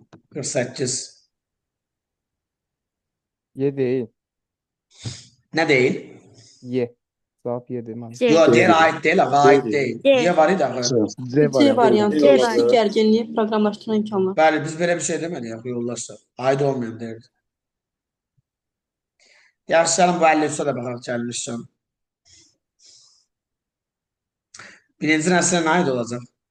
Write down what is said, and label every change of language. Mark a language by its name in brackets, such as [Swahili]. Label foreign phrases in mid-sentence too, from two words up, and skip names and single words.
[Turkish] 48. Y değil. Ne değil? [Azerbaijani] Y. Cevap Y deməli. C. [Turkish] Yo, diğer Değil. ait değil, abi, ait değil. C. [Azerbaijani] Y var idi axı. C C variantı. C Kiçik variantı. gərginliyi proqramlaşdırma imkanları. Bəli, biz belə bir şey demədik axı yoldaşlar. Aid olmayan deyirdi. Yaxşı, gəlin bu 53-ə də baxaq gəlmişsən. Birinci nəslə nə aid olacaq?